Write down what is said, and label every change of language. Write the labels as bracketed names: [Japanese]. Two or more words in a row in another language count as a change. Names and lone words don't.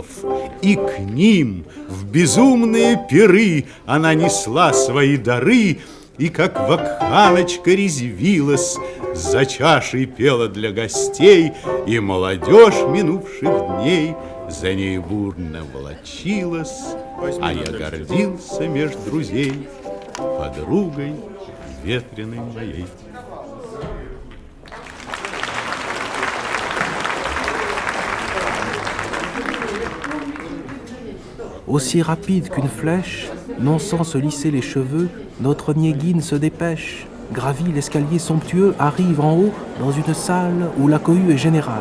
[Russian] И к ним в безумные пиры она несла свои дары, и как вакханочка резвилась, за чашей пела для гостей, и молодежь минувших дней за ней бурно волочилась, а я гордился меж друзей подругой ветреной моей. [French] Aussi rapide qu'une flèche, non sans se lisser les cheveux, notre Onegin se dépêche, gravit l'escalier somptueux, arrive en haut dans une salle où la cohue est générale.